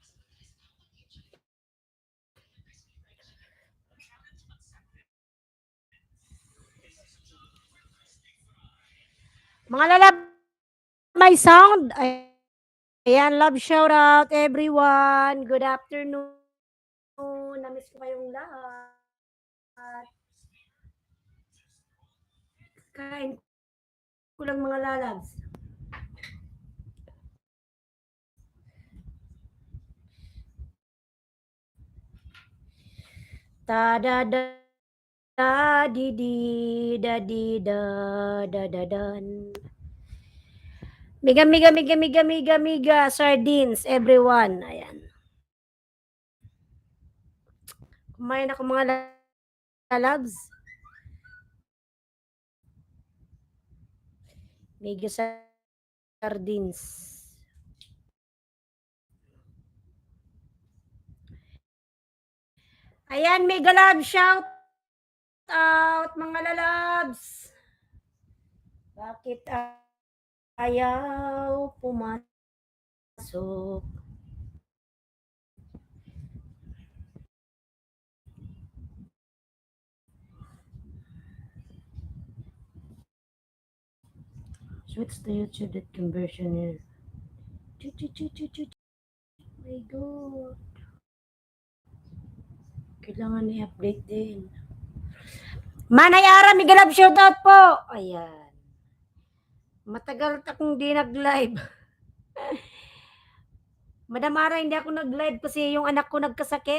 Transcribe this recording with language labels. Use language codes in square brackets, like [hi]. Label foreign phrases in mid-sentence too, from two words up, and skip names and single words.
[tl] Mga lalab, may sound. Ayan, [en] love shout out everyone. Good afternoon. [tl] Namiss ko kayong lahat. Kain ko lang mga lalabs. Ta da da da di di da di da da da dan. Miga miga miga miga miga miga sardines everyone. Ayan. Kumain ako mga lalabs. [en] Miga sardines. [tl] Ayan, [en] mega love shout out [tl] mga lalabs. Bakit ayaw pumasok? [en] Switch to YouTube that conversion here. My God. [tl] Kailangan i-update din. Manay Ara, [en] mega love shout out [tl] po. Ayan. Matagal akong di nag-live. Madam Ara, hindi ako nag-live kasi yung anak ko nagkasakit.